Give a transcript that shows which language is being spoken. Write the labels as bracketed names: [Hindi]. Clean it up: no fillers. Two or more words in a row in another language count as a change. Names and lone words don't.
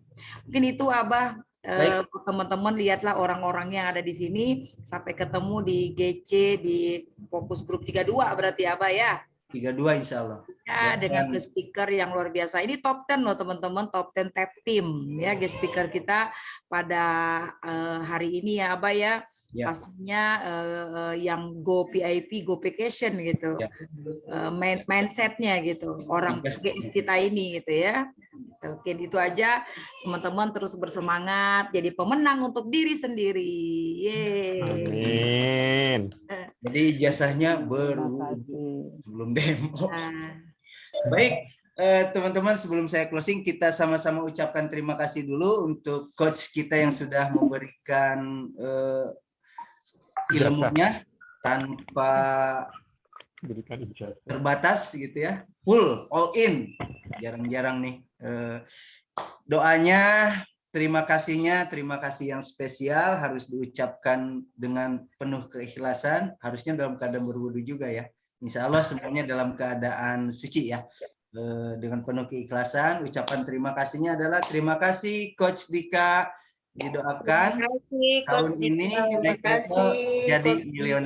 [Indonesian] Mungkin itu Abah, teman-teman lihatlah orang-orang yang ada di sini, sampai ketemu di GC di Fokus Group 32 berarti Abah ya. [Arabic] 32 insya Allah. [Indonesian] Ya, dengan [English] guest speaker [Indonesian] yang luar biasa. Ini top 10 loh teman-teman, top 10 [English] tap team [Indonesian] ya [English] guest speaker [Indonesian] kita pada hari ini ya Abah ya. Ya. Pastinya yang [English] go VIP, go vacation [Indonesian] gitu. Ya. Mindsetnya gitu. Orang GS kita ini gitu ya. Oke, itu aja teman-teman, terus bersemangat jadi pemenang untuk diri sendiri. Yeay. Amin. Jadi ijazahnya sebelum demo. Baik, teman-teman, sebelum saya closing, kita sama-sama ucapkan terima kasih dulu untuk coach kita yang sudah memberikan ilmunya tanpa terbatas gitu ya, [English] full, all in. [Indonesian] Jarang-jarang nih. Doanya, terima kasih yang spesial harus diucapkan dengan penuh keikhlasan, harusnya dalam keadaan berwudu juga ya. [Arabic] Insya Allah [Indonesian] semuanya dalam keadaan suci ya. Dengan penuh keikhlasan, ucapan terima kasihnya adalah terima kasih Coach Dika, didoakan tahun ini jadi milioner.